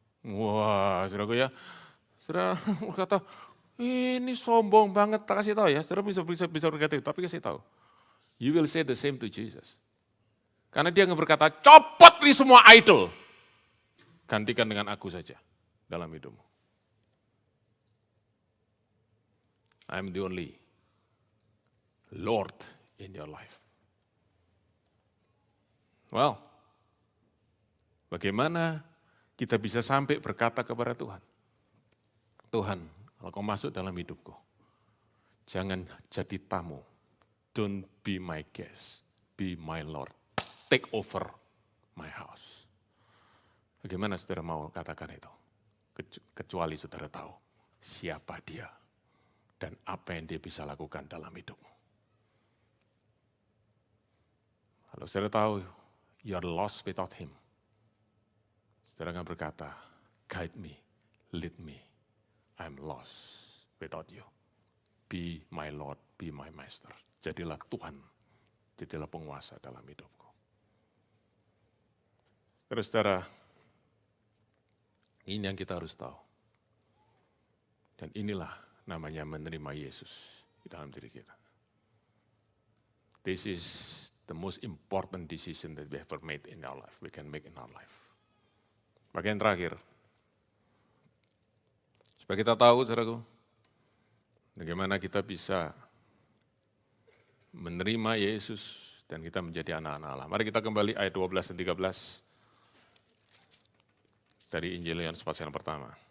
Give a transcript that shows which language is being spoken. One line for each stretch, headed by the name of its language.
Indonesian: Wah, saudaraku ya, saudara berkata, ini sombong banget, tak kasih tahu ya, saudara bisa berkata itu, tapi kasih tahu.
English: You will say the same to Jesus.
Indonesian: Karena dia berkata, copot nih semua idol. Gantikan dengan aku saja dalam hidupmu.
English: I'm the only Lord in your life. Well,
Indonesian: bagaimana kita bisa sampai berkata kepada Tuhan, Tuhan, kalau kau masuk dalam hidupku, jangan jadi tamu.
English: Don't be my guest, be my Lord. Take over my house.
Indonesian: Bagaimana saudara mau katakan itu? Kecuali saudara tahu siapa dia dan apa yang dia bisa lakukan dalam hidupmu. Kalau saudara tahu,
English: you are lost without him.
Indonesian: Saudara akan berkata,
English: guide me, lead me, I'm lost without you. Be my Lord, be my Master.
Indonesian: Jadilah Tuhan, jadilah penguasa dalam hidupku. Terus saudara, ini yang kita harus tahu. Dan inilah namanya menerima Yesus di dalam diri kita.
English: This is the most important decision that we ever made in our life. We can make in our life.
Indonesian: Bagian terakhir. Supaya kita tahu, saudaraku, bagaimana kita bisa menerima Yesus dan kita menjadi anak-anak Allah. Mari kita kembali ayat 12 dan 13 dari Injil Yohanes pasal yang pertama.